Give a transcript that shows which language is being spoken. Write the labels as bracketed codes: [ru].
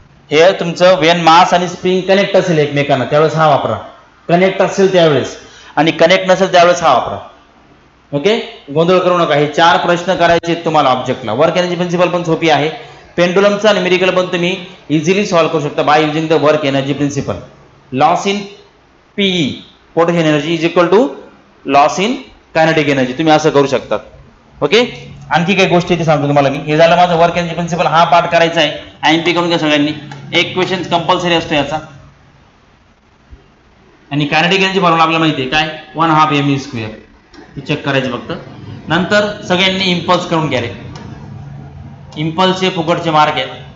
[mr] हे तुमचं वेन मास आणि स्प्रिंग कनेक्ट असेल एकमेकांना त्यावेळेस हा वापरा. कनेक्ट असेल त्यावेळेस, आणि कनेक्ट नसेल त्यावेळेस हा वापरा. ओके, गोंधळ करू नका. हे 4 प्रश्न करायचे आहेत तुम्हाला ऑब्जेक्टला. वर्क एनर्जी प्रिन्सिपल पण सोपी आहे. पेंडुलमचा न्यूमेरिकल पण तुम्ही इझिली सॉल्व्ह करू शकता [en] By using the work energy principle. Loss in PE potential energy is equal to loss in kinetic energy. [mr] तुम्ही असं करू शकता. ओके, आणखी काही गोष्टी ते सांगतो तुम्हाला मी. हे झालं माझं वर्क एनर्जी प्रिन्सिपल. हा पार्ट करायचा आहे. IMP करून घ्या सगळ्यांनी. एक क्वेश्चन कंपल्सरी असतो याचा. आणि कायनेटिक एनर्जी फॉर्म्युला आपल्याला माहिती आहे काय? 1/2 mE². हे चेक करायचं फक्त. नंतर सगळ्यांनी इम्पल्स करून घ्या रे. इम्पल्सचे फुकटचे मार्क आहेत.